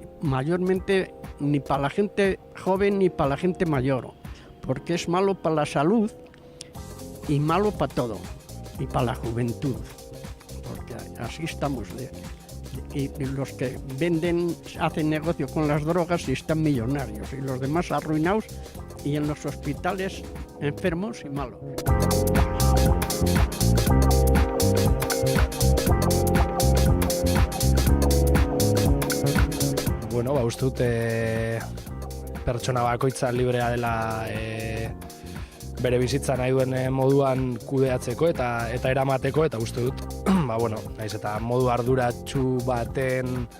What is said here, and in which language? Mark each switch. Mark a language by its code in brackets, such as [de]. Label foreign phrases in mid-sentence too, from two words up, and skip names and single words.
[es] mayormente ni para la gente joven ni para la gente mayor, porque es malo para la salud y malo para todo, y para la juventud, porque así estamos. Y los que venden, hacen negocio con las drogas y están millonarios, y los demás arruinados y en los hospitales enfermos y malos. [eu] Bueno, uste dut pertsona bakoitza librea dela bere bizitza nahi duen moduan kudeatzeko eta eramateko, eta uste dut, naiz eta modu arduratsu baten